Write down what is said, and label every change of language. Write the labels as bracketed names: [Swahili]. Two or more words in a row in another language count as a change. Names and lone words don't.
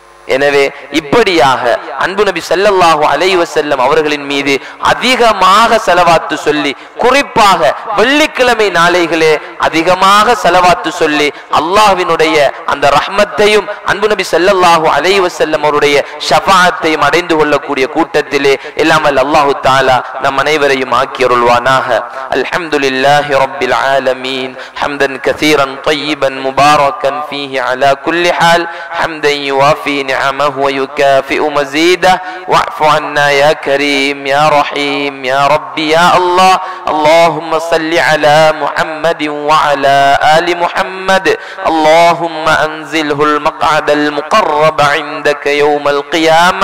[Tamil] எனவே இப்படியாக அன்பு நபி [Arabic] صلى الله عليه وسلم [Tamil] அவர்களின் மீது அதிகமாக ஸலவாத்து சொல்லி, குறிப்பாக வெள்ளிக்கிழமை நாளைகளே அதிகமாக ஸலவாத்து சொல்லி அல்லாஹ்வினுடைய அந்த ரஹ்மத்தையும் அன்பு நபி ஸல்லல்லாஹு அலைஹி வஸல்லம் அவருடைய ஷஃபாஅத்தையும் அடைந்து கொள்ளக்கூடிய கூட்டத்திலே எல்லாம் [Arabic] الله تعالى [Tamil] நம் அனைவரையும் ஆக்கி அருள்வானாக. [Arabic] الحمد لله رب العالمين حمدا كثيرا طيبன் مباركا فيه على كل حال حمدا يوافي نعمه ويكافئ مزيده واعف عنا يا كريم يا رحيم يا ربي يا الله. اللهم صل على محمد وعلى آل محمد. اللهم أنزله المقعد المقرب عندك يوم القيامة.